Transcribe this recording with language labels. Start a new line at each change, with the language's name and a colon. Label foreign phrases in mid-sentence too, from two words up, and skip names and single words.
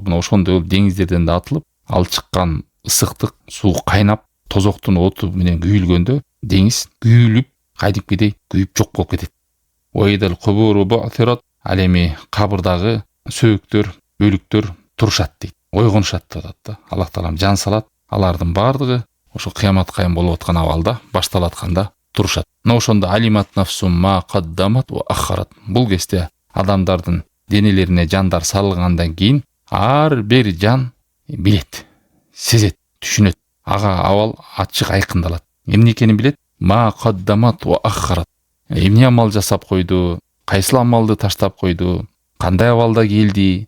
Kyrgyz: Мына ошондой болуп деңиздерден да атылып, ал чыккан ысыктык суу кайнап, тозоктун оту менен күйүлгөндө деңиз күйүлүп, кайдымкидей күйүп жок болуп кетет.
Arabic: وإذا القبور بعثرت,
Kyrgyz: ал эми кабырдагы сөөктөр, өлүктөр турушат дейт. Ойгонушат деп атат да. Аллах Таалам жан салат, алардын бардыгы ошо кыямат кайым болуп аткан абалда, башталып атканда турушат. Мына ошондо
Arabic: علمت نفس ما قدمت وأخرت.
Kyrgyz: Бул кезде адамдардын денелерине жандар салынгандан кийин ар бир жан билет, сезет, түшүнөт. Ага абал ачык айкындалат. Эмне экенин билет.
Arabic: ما قدمت وأخرت.
Kyrgyz: Эмне амал жасап койду, кайсыл амалды таштап койду, кандай абалда келди.